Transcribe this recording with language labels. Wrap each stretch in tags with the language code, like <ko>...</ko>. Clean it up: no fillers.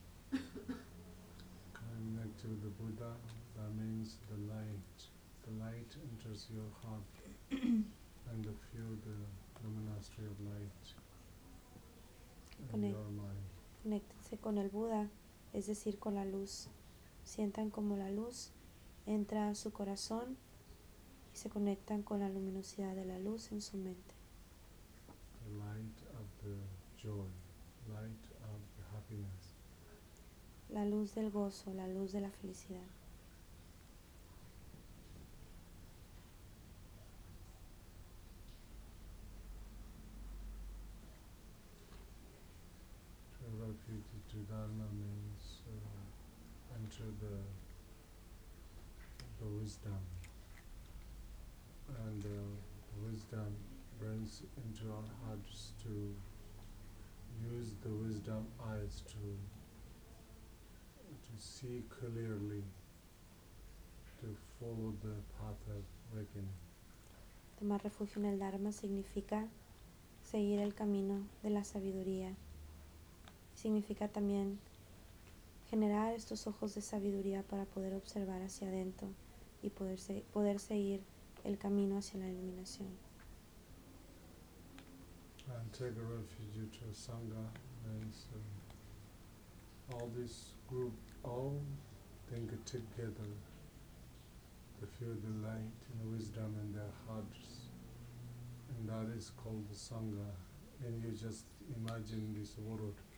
<en>Connect to the Buddha, that means the light. The light enters your heart and you feel the luminosity of light in your mind.</en> <es>Conéctense con el Buda, es decir, con la luz. Sientan como la luz entra a su corazón y se conectan con la luminosidad de la luz en su mente.</es> <en>The light of the joy, light of the happiness.</en> <es>La luz del gozo, la luz de la felicidad.</es> <en>Refuge to Dharma means enter the wisdom, and the wisdom brings into our hearts to use the wisdom eyes to see clearly, to follow the path of awakening.</en> <es>Tomar refugio en el Dharma significa seguir el camino de la sabiduría. Significa también generar estos ojos de sabiduría para poder observar hacia adentro y poder seguir el camino hacia la iluminación.</es> <en>And take refuge to Sangha means all this group, all think together, they feel the light and wisdom in their hearts And that is called the Sangha. And you just imagine this world.</en>